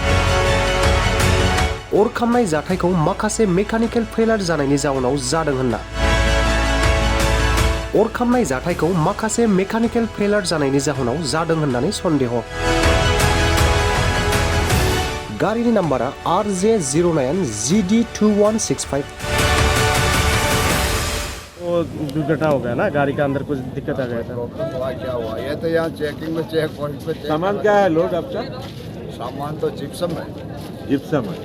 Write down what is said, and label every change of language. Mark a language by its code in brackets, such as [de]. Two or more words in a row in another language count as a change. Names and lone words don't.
[brx] अर खामनाय जाथायखौ माखासे [en] mechanical failure [brx] जानायनि जाउनाव जादों होनना अर खामनाय जाथायखौ माखासे [en] mechanical failure [brx] जानायनि जाहोनाव जादों होननानै सन्देह। गारिनि नाम्बारा RJ09GD2165। [hi] वो दुर्घटना हो गया ना, गाड़ी के अंदर कुछ दिक्कत आ गया था। क्या हुआ? ये तो यहाँ चेकिंग में [en] check point [hi] पे सामान क्या है लोड आपका? सामान तो जिप्सम है। जिप्सम है।